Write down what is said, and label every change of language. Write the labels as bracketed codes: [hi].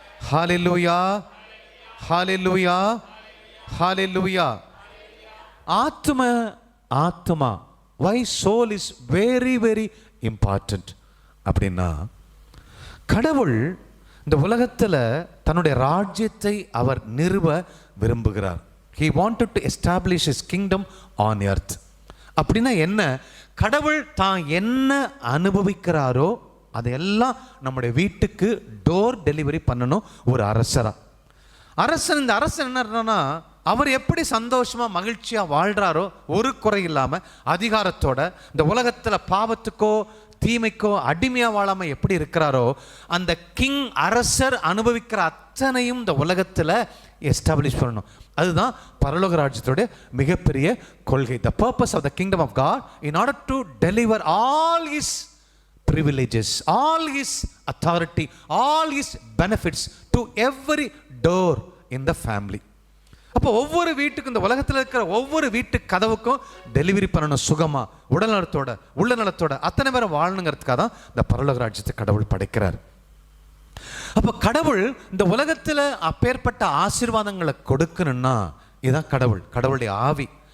[ta] ஹalleluya, ஹalleluya, ஹalleluya. ஆத்மா ஆத்மா, [en] why soul is very very important [ta] அப்படின்னா, கடவுள் இந்த உலகத்தில் தன்னுடைய ராஜ்யத்தை அவர் நிறுவ விரும்புகிறார். [en] He wanted to establish his kingdom on earth. [ta] அப்படின்னா என்ன? கடவுள் தான் என்ன அனுபவிக்கிறாரோ அதையெல்லாம் நம்முடைய வீட்டுக்கு டோர் டெலிவரி பண்ணணும் ஒரு அரசரா. அரசன், இந்த அரசன் என்னன்னா, அவர் எப்படி சந்தோஷமா மகிழ்ச்சியா வாழ்றாரோ, ஒரு குறை இல்லாம அதிகாரத்தோட இந்த உலகத்துல பாவத்துக்கோ தீமைக்கோ அடிமையா வாழாம எப்படி இருக்கிறாரோ, அந்த கிங் அரசர் அனுபவிக்கிற அத்தனையும் இந்த உலகத்துல எஸ்டாப்ளிஷ் பண்ணணும். அதுதான் பரலோக ராஜ்யத்தோட மிகப்பெரிய கொள்கை. [en] The purpose of the kingdom of God in order to deliver all his privileges, all his authority, all his benefits to every door in the family. [ta] அப்போ ஒவ்வொரு வீட்டுக்கும், இந்த உலகத்தில் இருக்கிற ஒவ்வொரு வீட்டு கதவுக்கும் டெலிவரி பண்ணணும் சுகமா, உடல் நலத்தோட உள்ள நலத்தோட அத்தனை பேரும் வாழணுங்கிறதுக்காக தான் இந்த பரலோக ராஜ்யத்தை கடவுள் படைக்கிறார். அப்போ கடவுள் இந்த உலகத்தில் அப்பேற்பட்ட ஆசீர்வாதங்களை கொடுக்கணும்னா இதுதான் கடவுள், கடவுளுடைய ஆவி.